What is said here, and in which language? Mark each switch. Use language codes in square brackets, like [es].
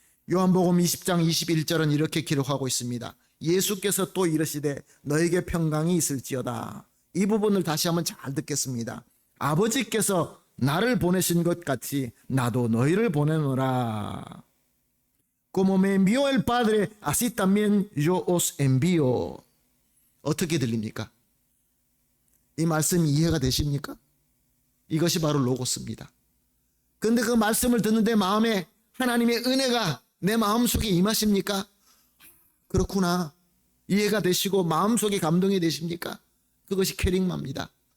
[ko] 요한복음 20장 21절은 이렇게 기록하고 있습니다. 예수께서 또 이르시되 너에게 평강이 있을지어다. 이 부분을 다시 한번 잘 듣겠습니다. 아버지께서 나를 보내신 것 같이 나도 너희를 보내노라. [es] Como me envió el Padre, así también yo os envío. [ko] 어떻게 들립니까? 이 말씀이 이해가 되십니까? 이것이 바로 로고스입니다. 그런데 그 말씀을 듣는데 마음에 하나님의 은혜가 내 마음속에 임하십니까? 그렇구나. 이해가 되시고 마음속에 감동이 되십니까? 그것이 캐릭마입니다.